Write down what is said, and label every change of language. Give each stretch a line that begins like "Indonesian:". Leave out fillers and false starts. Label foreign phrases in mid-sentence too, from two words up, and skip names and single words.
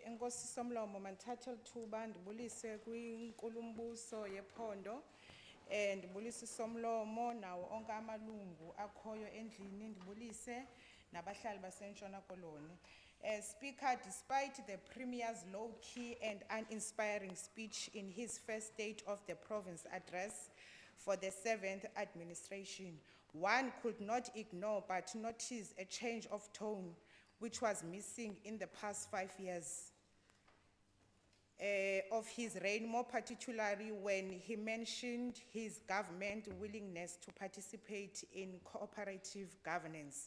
Xhosa: Nkosi Somlomo mandithathe lithuba ndibulise kwiNkulumbuso yephondo ndibulise Somlomo nawo onke amalungu akhoyo endlini ndibulise nabahlali baseNtshona Koloni.
English: Speaker, despite the Premier's low-key and uninspiring speech in his first State of the Province address for the 7th administration, one could not ignore but notice a change of tone which was missing in the past 5 years of his reign, more particularly when he mentioned his government's willingness to participate in cooperative governance.